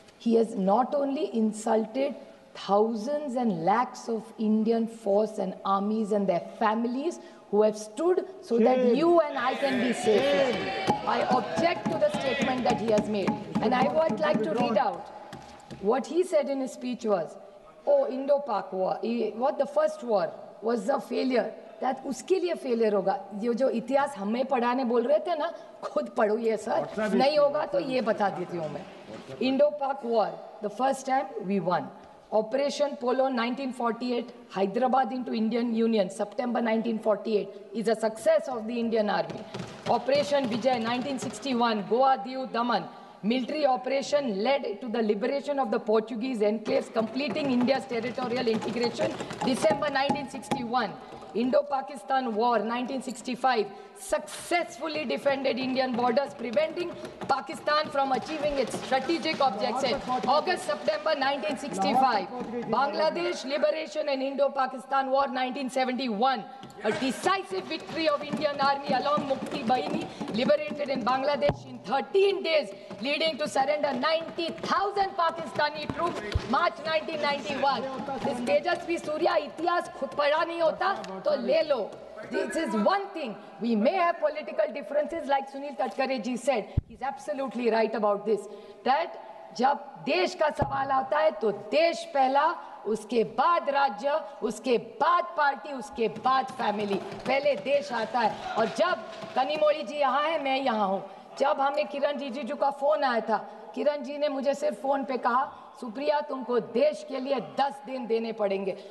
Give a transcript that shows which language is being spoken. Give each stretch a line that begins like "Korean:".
English: He has not only insulted thousands and lakhs of Indian force and armies and their families who have stood so that you and I can be safe. I object to the statement that he has made, and I would like to read out what he said in his speech was, oh, Indo-Pak war, what the first war was a failure.
Hindi: That उसके लिए failure होगा. ये जो इतिहास हमें पढ़ाने बोल रहे थे ना, खुद पढ़ो ये सर. नहीं होगा तो ये बता देती हूँ मैं.
English: Indo-Pak war, the first time we won. Operation Polo 1948, Hyderabad into Indian Union, September 1948, is a success of the Indian Army. Operation Vijay 1961, Goa, Diu, Daman, military operation led to the liberation of the Portuguese enclaves, completing India's territorial integration, December 1961. Indo-Pakistan War 1965 successfully defended Indian borders, preventing Pakistan from achieving its strategic objectives. August-September 1965. Bangladesh liberation and Indo-Pakistan War 1971. A decisive victory of Indian Army along Mukti Bahini, liberated in Bangladesh in 13 days, leading to surrender 90,000 Pakistani troops, March 1991.
Hindi: This Tejasvi Surya इतिहास खुद पढ़ा नहीं होता तो ले लो.
English: This is one thing. We may have political differences, like Sunil Tadkare ji said. He's absolutely right about this.
Hindi: That जब देश का सवाल आता है तो देश पहला, उसके बाद राज्य, उसके बाद पार्टी, उसके बाद फैमिली. पहले देश आता है. और जब कनिमोळी जी यहाँ है, मैं यहाँ हूँ. जब हमें किरण रिजिजू का फोन आया था, किरण जी ने मुझे सिर्फ फोन पे कहा, सुप्रिया तुमको देश के लिए 10 दिन देने पड़ेंगे.